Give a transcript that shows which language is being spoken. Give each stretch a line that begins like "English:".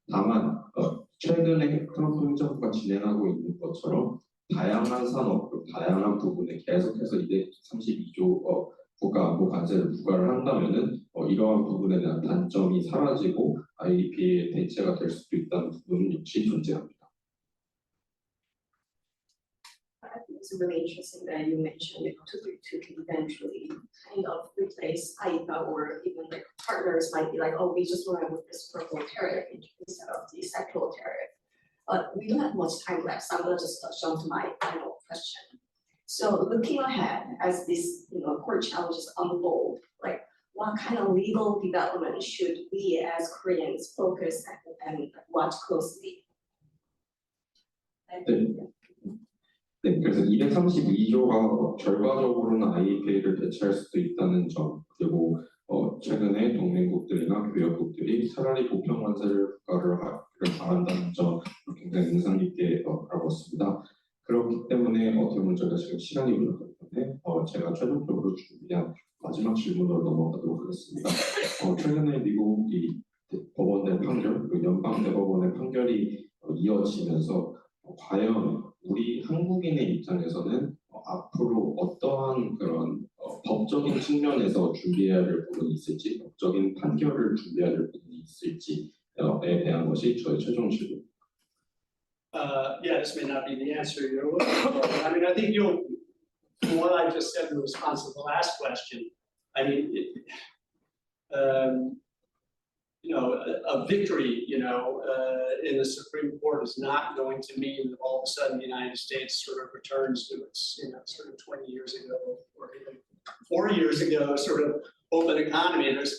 Korean: 다만 최근에 트럼프 행정부가 진행하고 있는 것처럼 다양한 산업, 다양한 부분에 계속해서 232조 국가안보 관세를 부과를 한다면은 이러한 부분에 대한 단점이 사라지고 IEPA의 대체가 될 수도 있다는 부분은 역시 존재합니다.
English: I think it's really interesting that you mentioned 232 can eventually kind of replace IEPA, or even like partners might be like, oh, we just want to with this purple tariff instead of the sectoral tariff. But we don't have much time left, so I'm going to just jump to my final question. So looking ahead as these court challenges unfold, like what kind of legal development should we as Koreans focus and watch closely?
Korean: 네, 그래서 232조가 결과적으로는 IEPA를 대체할 수도 있다는 점, 그리고 최근에 동맹국들이나 교역국들이 차라리 보편 관세를 부과를 바란다는 점 굉장히 인상 깊게 알아봤습니다. 그렇기 때문에 어떻게 보면 저희가 지금 시간이 부족하기 때문에 제가 최종적으로 준비한 마지막 질문으로 넘어가도록 하겠습니다. 최근에 미국이 법원 내 판결, 그 연방 대법원의 판결이 이어지면서 과연 우리 한국인의 입장에서는 앞으로 어떠한 그런 법적인 측면에서 준비해야 될 부분이 있을지, 법적인 판결을 준비해야 될 부분이 있을지에 대한 것이 저의 최종 질문.
English: Yeah, this may not be the answer you're looking for. I mean, I think from what I just said in response to the last question, I mean, a victory, in the Supreme Court is not going to mean that all of a sudden the United States sort of returns to its, sort of 20 years ago or even 4 years ago sort of open economy.